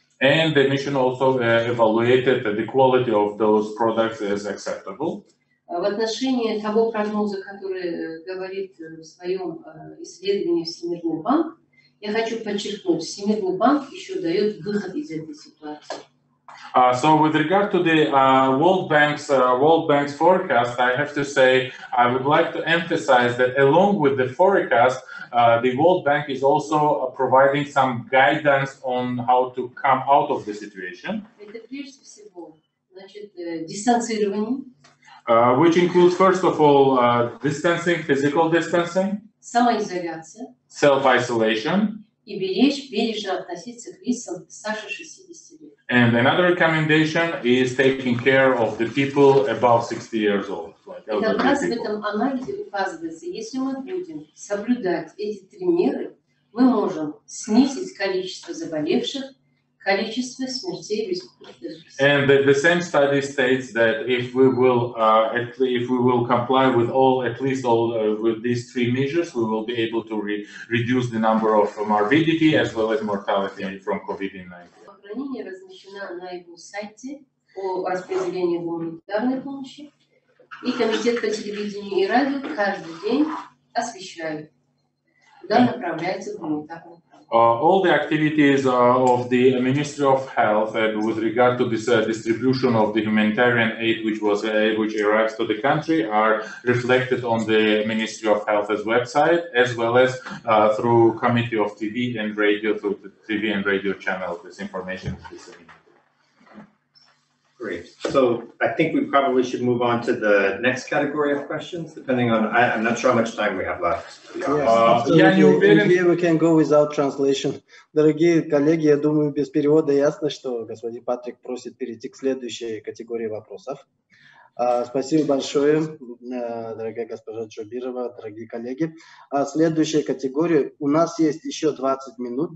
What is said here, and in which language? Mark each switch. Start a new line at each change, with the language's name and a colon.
English: And the mission also evaluated the quality of those products as acceptable.
Russian: В отношении того прогноза, который говорит в своем исследовании Всемирный банк, я хочу подчеркнуть, Всемирный банк еще дает выход из этой ситуации.
English: So with regard to the World Bank's forecast, I have to say I would like to emphasize that along with the forecast, the World Bank is also providing some guidance on how to come out of the situation.
Russian: Это прежде всего, значит, дистанцирование.
English: Which includes, first of all, distancing, physical distancing,
Russian: самоизоляция,
English: self-isolation,
Russian: и бережно относиться к лицам старше 60 лет.
English: And another recommendation is taking care of the people above 60 years old. Like
Russian: И как раз в этом анализе указывается, если мы будем соблюдать эти 3 меры, мы можем снизить количество заболевших, количество смертей в Республике.
English: And the same study states that if we will comply with with these 3 measures, we will be able to reduce the number of morbidity as well as mortality from COVID-19.
Russian: Здравоохранение размещено на его сайте по распределению гуманитарной помощи, и комитет по телевидению и радио каждый день освещает, куда направляется гуманитарная помощь.
English: All the activities of the Ministry of Health with regard to this distribution of the humanitarian aid which arrives to the country are reflected on the Ministry of Health's website, as well as through Committee of TV and Radio, through the TV and radio channel. This information is disseminated. Great. So I think we probably should move on to the next category of questions, depending on, I'm not sure how much time we have left. Here we can go without translation.
Russian: Дорогие коллеги, я думаю, без перевода ясно, что господин Патрик просит перейти к следующей категории вопросов. Спасибо большое, дорогая госпожа Джобирова, дорогие коллеги. Следующая категория. У нас есть еще 20 минут.